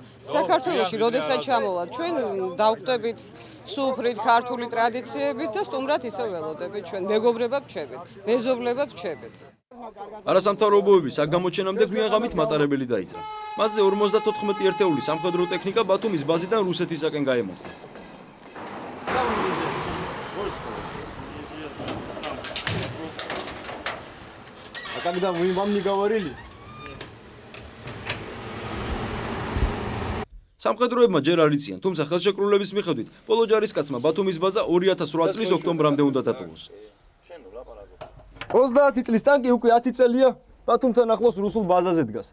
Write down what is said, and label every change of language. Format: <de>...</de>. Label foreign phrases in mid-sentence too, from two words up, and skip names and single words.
<ka>საქართველოში, როდესაც ჩამოვართ, ჩვენ დავხვდებით სუფრით, ქართული ტრადიციებით და სტუმრად ისე ველოდებით ჩვენ. მეგობრებად ვჩებით, მეზობლებად ვჩებით. არასამთავრობოების საგამოჩენამდე გვიან ღამით მატარებელი დაიძრა. მასზე 54 ერთეული სამხედრო ტექნიკა ბათუმის ბაზიდან რუსეთისაკენ გაემართა.</ka> <ru>А когда мы вам не говорили?</ru> <ka>სამხედროებმა ჯერ არ იციან, თუმცა ხელშეკრულების მიხედვით ბოლო ჯარისკაცმა ბათუმის ბაზა 2008 წლის ოქტომბრამდე უნდა დატოვოს. 30 წლის ტანკი უკვე 10 წელია ბათუმთან ახლოს რუსულ ბაზაზე დგას.</ka>